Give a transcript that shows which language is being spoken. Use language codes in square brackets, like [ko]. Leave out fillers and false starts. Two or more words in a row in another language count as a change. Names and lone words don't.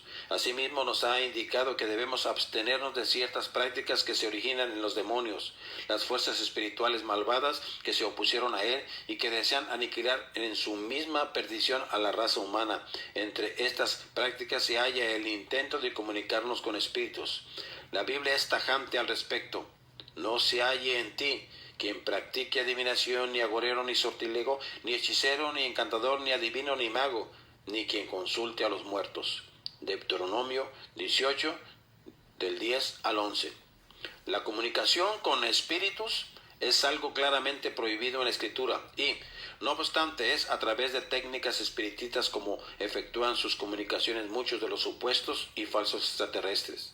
[es] Asimismo nos ha indicado que debemos abstenernos de ciertas prácticas que se originan en los demonios, las fuerzas espirituales malvadas que se opusieron a Él y que desean aniquilar en su misma perdición a la raza humana. Entre estas prácticas se halla el intento de comunicarnos con espíritus. La Biblia es tajante al respecto. No se halle en ti quien practique adivinación, ni agorero, ni sortilego, ni hechicero, ni encantador, ni adivino, ni mago, ni quien consulte a los muertos. Deuteronomio 18, del 10 al 11. La comunicación con espíritus es algo claramente prohibido en la Escritura y, no obstante, es a través de técnicas espiritistas como efectúan sus comunicaciones muchos de los supuestos y falsos extraterrestres.